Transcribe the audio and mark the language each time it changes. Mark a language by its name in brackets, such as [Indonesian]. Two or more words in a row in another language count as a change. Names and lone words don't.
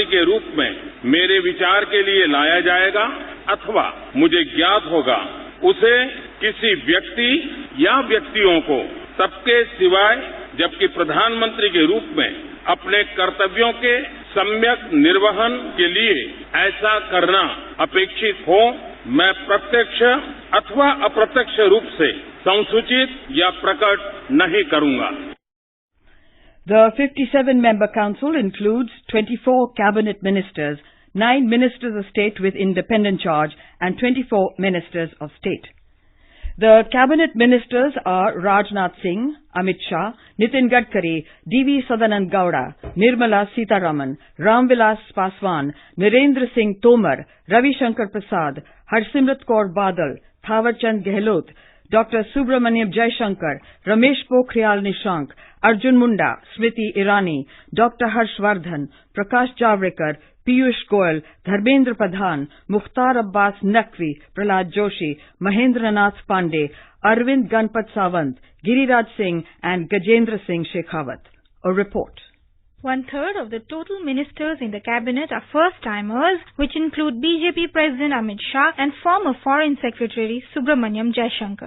[Hindi] के रूप में मेरे विचार के लिए लाया जाएगा अथवा मुझे ज्ञात होगा, उसे किसी व्यक्ति या व्यक्तियों को सबके सिवाय जबकि प्रधानमंत्री के रूप में अपने कर्तव्यों के सम्यक निर्वहन के लिए ऐसा करना अपेक्षित हो, मैं प्रत्यक्ष अथवा अप्रत्यक्ष रूप से संसूचित या प्रकट नहीं करूंगा। [English] The 57-member council includes 24 cabinet ministers, 9 ministers of state with independent charge and 24 ministers of state. The cabinet ministers are Rajnath Singh, Amit Shah, Nitin Gadkari, D.V. Sadanand Gowda, Nirmala Sitharaman, Ramvilas Paswan, Narendra Singh Tomar, Ravi Shankar Prasad, Harsimrat Kaur Badal, Thawarchand Gehlot, Dr. Subramaniam Jaishankar, Ramesh Pokhriyal Nishank, Arjun Munda, Smriti Irani, Dr. Harshvardhan, Prakash Javadekar, Piyush Goyal, Dharmendra Pradhan, Mukhtar Abbas Naqvi, Prahlad Joshi, Mahendra Nath Pandey, Arvind Ganpat Sawant, Giriraj Singh and Gajendra Singh Shekhawat. A report. 1/3 of the total ministers in the cabinet are first-timers, which include BJP President Amit Shah and former Foreign Secretary Subramaniam Jaishankar.